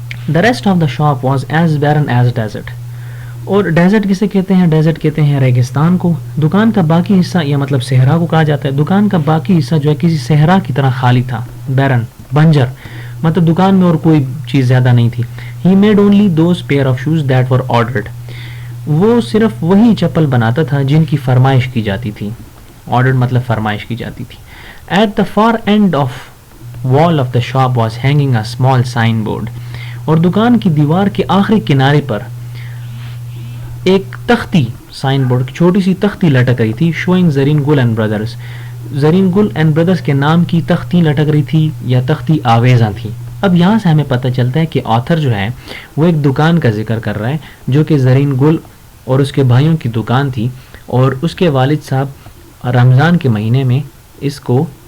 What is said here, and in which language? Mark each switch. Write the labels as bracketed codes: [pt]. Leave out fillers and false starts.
[en] The rest of the shop was as barren as desert. [hi] और desert किसे कहते हैं? डेजर्ट कहते हैं रेगिस्तान को. दुकान का बाकी हिस्सा, या मतलब सहरा को कहा जाता है, दुकान का बाकी हिस्सा जो है किसी सहरा की तरह खाली था. बैरन, बंजर, मतलब दुकान में और कोई चीज़ ज़्यादा नहीं थी. [en] He made only those pair of shoes that were ordered. [hi] वो सिर्फ वही चप्पल बनाता था जिनकी फरमाइश की जाती थी. ऑर्डर्ड मतलब फरमाइश की जाती थी. [en] At the far end of wall of the shop was hanging a small signboard. [hi] और दुकान की दीवार के आखिरी किनारे पर एक तख्ती, साइन बोर्ड की छोटी सी तख्ती लटक रही थी, शोइंग जरीन गुल एंड ब्रदर्स. जरीन गुल एंड ब्रदर्स के नाम की तख्ती लटक रही थी या तख्ती आवेज़ा थी. अब यहाँ से हमें पता चलता है कि ऑथर जो है वो एक दुकान का जिक्र कर रहा है जो कि जरीन गुल और उसके भाइयों की दुकान थी, और उसके वालिद साहब रमज़ान के महीने में इसको